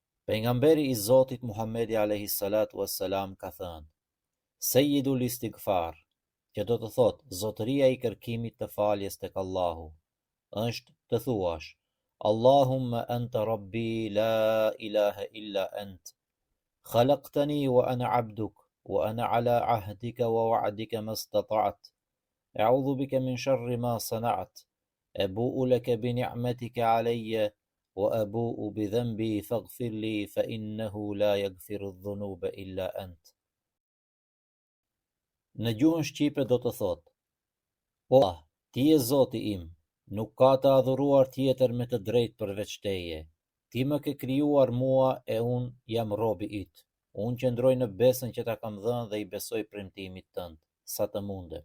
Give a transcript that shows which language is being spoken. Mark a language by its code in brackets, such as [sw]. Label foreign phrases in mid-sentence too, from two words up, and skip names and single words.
[sq] Pejgamberi I Zotit Muhammedi [ar] عليه الصلاة والسلام [sq] ka thënë: [ar] سيد الاستغفار, [sq] që do të thotë zotëria I kërkimit të faljes tek Allahu, është të thuash: [ar] اللهم أنت ربي لا إله إلا أنت خلقتني وأنا عبدك وأنا على عهدك ووعدك ما استطعت أعوذ بك من شر ما صنعت أبوء لك بنعمتك علي وأبوء بذنبي فاغفر لي فإنه لا يغفر الذنوب إلا أنت. [sq] Në gjuhën shqipe do të thotë: O Allah, ti je Zoti im, nuk ka të adhuruar tjetër me të drejtë përveç teje. Ti më ke krijuar mua e unë jam robi yt. Unë qëndroj në besën që ta kam dhënë dhe I besoj premtimit tënd, sa të mundem.